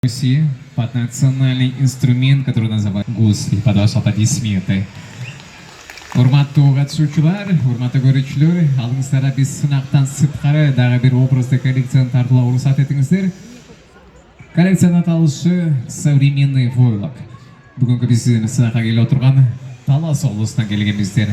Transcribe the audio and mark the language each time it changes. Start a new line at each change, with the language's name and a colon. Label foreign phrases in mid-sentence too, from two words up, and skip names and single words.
Russian: Руси под национальный инструмент, который называется гусли, под ваши аплодисменты.
Kyrgyz: Урматтуу катышуучулар, урматтуу көрүүчүлөр, алдыңыздарда биз сынактан сырткары дагы бир образды коллекцияны тартууларга уруксат этиңиздер. Коллекциянын аталышы
Russian: современный войлок.
Kyrgyz: Бүгүнкү биздин сынакка келип отурган Талас облусунан келгенбиздер.